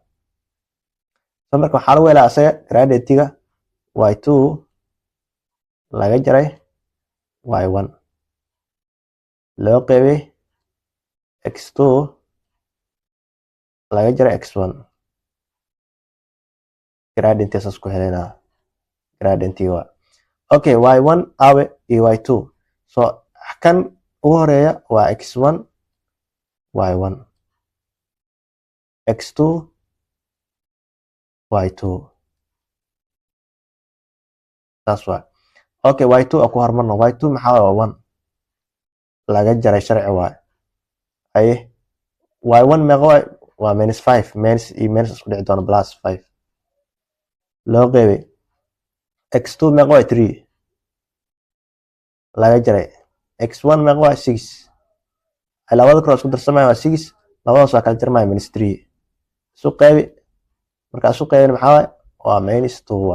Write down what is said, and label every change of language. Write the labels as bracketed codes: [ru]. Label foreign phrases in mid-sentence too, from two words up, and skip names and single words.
[so] so marka waxaa lagu helaa asaga gradientiga y2 laga jaray y1 loo qeybay x2 laga jaray x1 gradientia saas ku helaynaa gradientiga waa okay. y1 awe iyo y2 so kan ugu horeeya waa x1 y1 x2 y2 saas waa okay. y2 aku hormarno y2 maxaa waa 1 laga jaray sharci waay aye y1 meeqa waay waa -5 minus iyo minus isku dhici doona +5 loo qeybay x2 meeqa waay 3 laga jaray x1 meeqa waay 6 labada kale isku darsamaya waa 6 labadaas waa kala jarmaya -3 isu qeybi marka isu qeybin maxaa waay waa -2 waay.